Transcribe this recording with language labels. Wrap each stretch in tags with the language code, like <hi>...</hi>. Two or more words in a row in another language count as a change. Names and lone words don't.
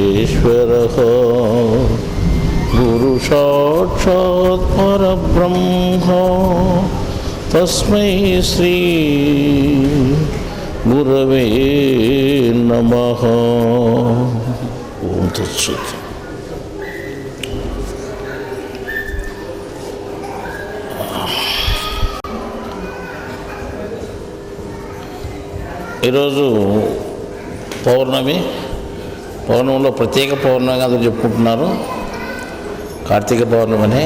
<sa>परमेश्वरः गुरु साक्षात् परब्रह्म तस्मै श्री गुरवे नमः। ओम तत्सत्।</sa> <te>ఈరోజు పౌర్ణమిలో ప్రత్యేక పౌర్ణమిగా అందరూ చెప్పుకుంటున్నారు, కార్తీక పౌర్ణమిని.</te>